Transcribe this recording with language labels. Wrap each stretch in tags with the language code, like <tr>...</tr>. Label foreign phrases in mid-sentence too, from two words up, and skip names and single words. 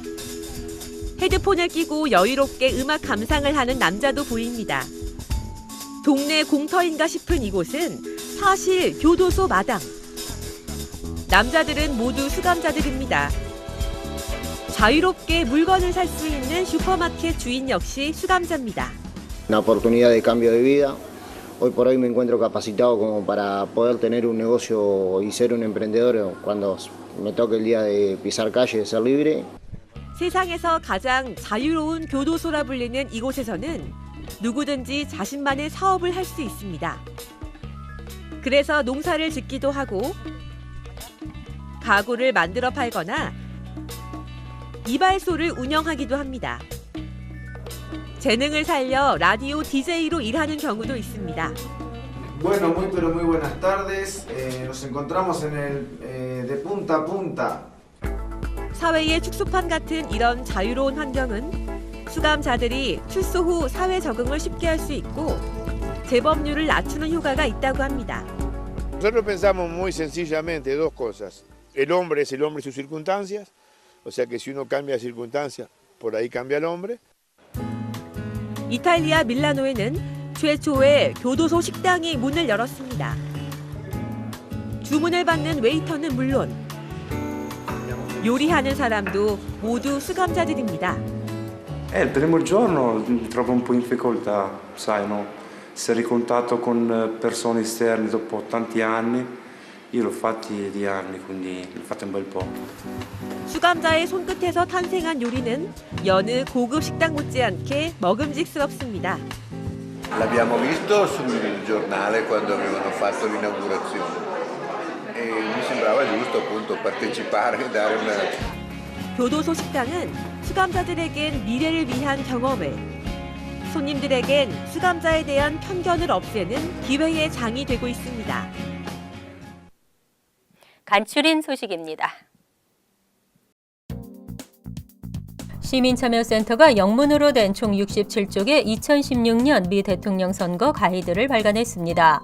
<ko>헤드폰을 끼고 여유롭게 음악 감상을 하는 남자도 보입니다. 동네 공터인가 싶은 이곳은 사실 교도소 마당. 남자들은 모두 수감자들입니다. 자유롭게 물건을 살 수 있는 슈퍼마켓 주인 역시 수감자입니다.</ko> <es>Una oportunidad de cambio de vida. Hoy por hoy me encuentro capacitado como para poder tener un negocio y ser un emprendedor cuando me toque el día de pisar calle, de ser libre.</es> <ko>세상에서 가장 자유로운 교도소라 불리는 이곳에서는 누구든지 자신만의 사업을 할 수 있습니다. 그래서 농사를 짓기도 하고 가구를 만들어 팔거나 이발소를 운영하기도 합니다. 재능을 살려 라디오 DJ로 일하는 경우도 있습니다.</ko> <es>Bueno, muy pero muy buenas tardes. Nos encontramos en el de punta a punta.</es> <ko>사회의 축소판 같은 이런 자유로운 환경은 수감자들이 출소 후 사회 적응을 쉽게 할 수 있고 재범률을 낮추는 효과가 있다고 합니다.</ko> <es>Nosotros pensamos muy sencillamente dos cosas. El hombre es el hombre y sus circunstancias, o sea que si uno cambia de circunstancias, por ahí cambia el hombre.</es> <ko>이탈리아 밀라노에는 최초의 교도소 식당이 문을 열었습니다. 주문을 받는 웨이터는 물론 요리하는 사람도 모두 수감자들입니다.</ko> <it>Il primo giorno mi trovo un po' in difficoltà, sai, no? Essere in contatto con persone esterne dopo tanti anni. Io l'ho fatti di anni, quindi l'ho fatto un bel po'.</it> <ko>수감자의 손끝에서 탄생한 요리는 여느 고급 식당 못지않게 먹음직스럽습니다.</ko> <it>L'abbiamo visto sul giornale quando avevano fatto l'inaugurazione e mi sembrava giusto appunto partecipare e dare una...</it> <ko>교도소 식당은 수감자들에겐 미래를 위한 경험을, 손님들에겐 수감자에 대한 편견을 없애는 기회의 장이 되고 있습니다. 간추린 소식입니다. 시민참여센터가 영문으로 된 총 67쪽의 2016년 미 대통령 선거 가이드를 발간했습니다.</ko>